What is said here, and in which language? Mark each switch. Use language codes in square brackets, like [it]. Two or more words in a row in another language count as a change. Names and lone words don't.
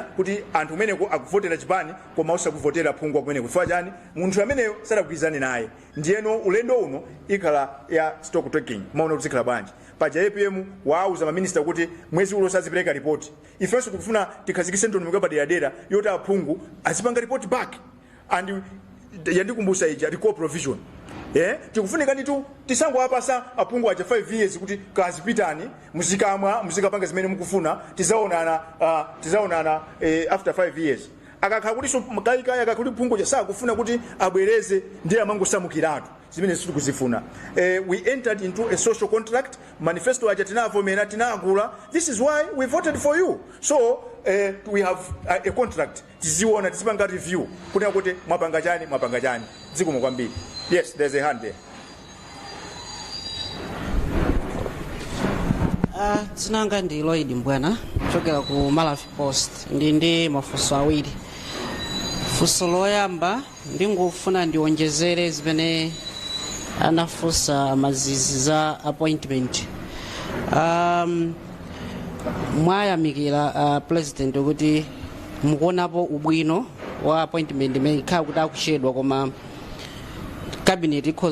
[ny] kuti anthu umeneko akuvotera chipani koma usakuvotera phungwa kumeneko ifa chani munthu ameneyo sadagwirizane naye ndiyeno ulendo uno ikhala ya [en] stock taking [ny] maona kuti zikhala bwanji paja APM wauza maminista kuti mwezi ulo sazipereka report ifenso tikufuna tikhazikise ndondomeko padera yoti aphungu azipanga [en] report back [ny] and yandikumbusa ija [en] recall provision [ny] tikufunika nditu tisango apasa aphungu aja 5 years kuti kazipitani muzikapanga zimene mukufuna tizaonana [en] after 5 years [ny] akakhala kuti so mkaikaya akakuti phungu sakufuna kuti abwereze ndiye amangosamukiratu zimene sitikuzifuna [en] we entered into a social contract [ny] manifesto aja tinavomera tinagula [en] this is why we voted for you so we have a contract [ny] tiziona tizipanga review kunena kuti mwapanga chani dziko kwambiri [en] yes there's a hand there [ny] zinanga ndi Lloyd Mbwana kuchokera ku Malawi Post ndi mafunso awiri funso loyamba ndingofuna ndionjezere zimene anafunsa mazizi za appointment mwayamikira president kuti mukuonapo ubwino wa appointment imene ikhala kuti akuchedwa koma cabinet